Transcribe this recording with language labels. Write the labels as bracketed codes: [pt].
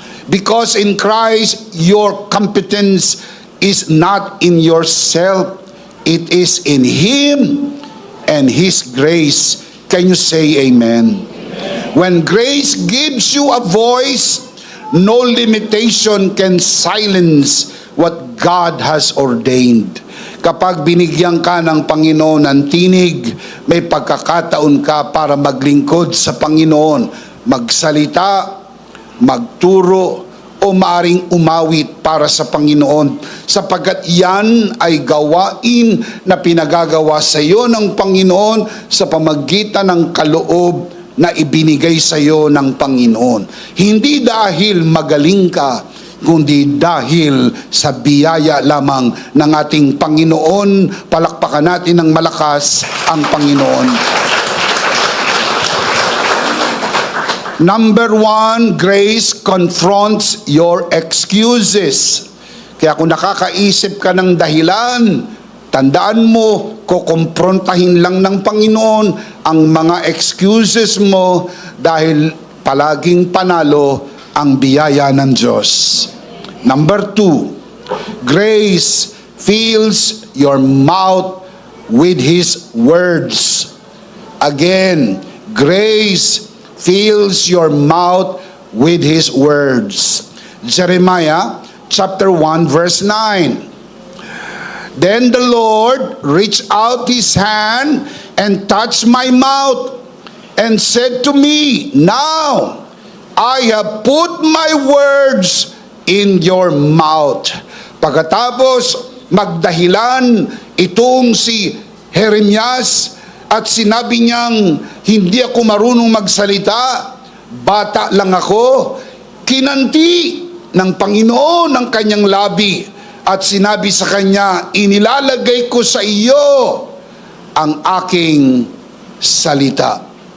[en] Because in Christ, your competence is not in yourself, it is in Him and His grace. Can you say amen? Amen. When grace gives you a voice, no limitation can silence what God has ordained. [tl] Kapag binigyan ka ng Panginoon ng tinig, may pagkakataon ka para maglingkod sa Panginoon, magsalita, magturo, o maaring umawit para sa Panginoon, sapagkat yan ay gawain na pinagagawa sa iyo ng Panginoon sa pamagitan ng kaloob na ibinigay sa iyo ng Panginoon. Hindi dahil magaling ka, kundi dahil sa biyaya lamang ng ating Panginoon. Palakpakan natin ng malakas ang Panginoon. [en] Number 1, grace confronts your excuses. [tl] Kaya kung nakakaisip ka ng dahilan, tandaan mo, kukumprontahin lang ng Panginoon ang mga excuses mo dahil palaging panalo ang biyaya ng Diyos. [en] Number 2, grace fills your mouth with His words. Again, grace fills your mouth with His words. Jeremiah chapter 1 verse 9. Then the Lord reached out His hand and touched my mouth and said to me, now I have put my words in your mouth. [tl] Pagkatapos magdahilan itong si Jeremias at sinabi niyang, hindi ako marunong magsalita, bata lang ako, kinanti ng Panginoon ang kanyang labi at sinabi sa kanya, inilalagay ko sa iyo ang aking salita.